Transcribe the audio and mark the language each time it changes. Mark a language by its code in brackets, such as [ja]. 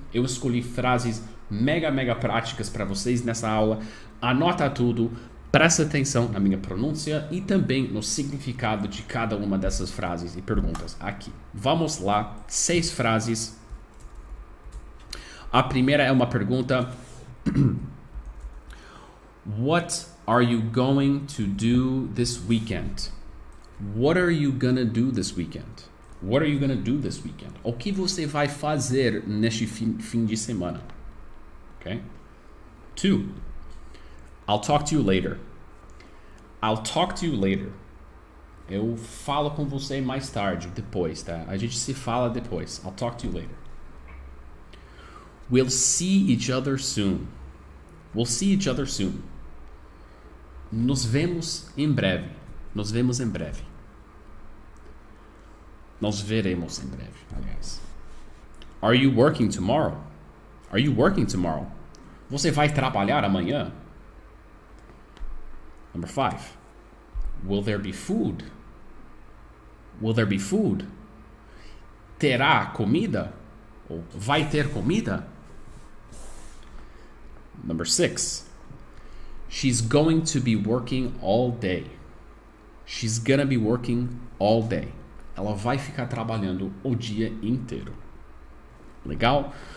[pt] Eu escolhi frases mega práticas para vocês nessa aula. Anota tudo. Presta atenção na minha pronúncia e também no significado de cada uma dessas frases e perguntas aqui. Vamos lá, 6 frases. A primeira é uma pergunta. [en] What are you going to do this weekend? What are you gonna do this weekend? What are you gonna do this weekend? [pt] O que você vai fazer neste fim de semana? [en] Okay? 2. I'll talk to you later. I'll talk to you later. [pt] Eu falo com você mais tarde, depois, tá? A gente se fala depois. [en] I'll talk to you later. We'll see each other soon. We'll see each other soon. [pt] Nos vemos em breve. Nos vemos em breve. Nós veremos em breve, aliás. [en] Are you working tomorrow? Are you working tomorrow? [pt] Você vai trabalhar amanhã? [en] Number 5. Will there be food? Will there be food? [pt] Terá comida? Ou vai ter comida? [en] Number 6. She's going to be working all day. She's gonna be working all day. [pt] Ela vai ficar trabalhando o dia inteiro. Legal?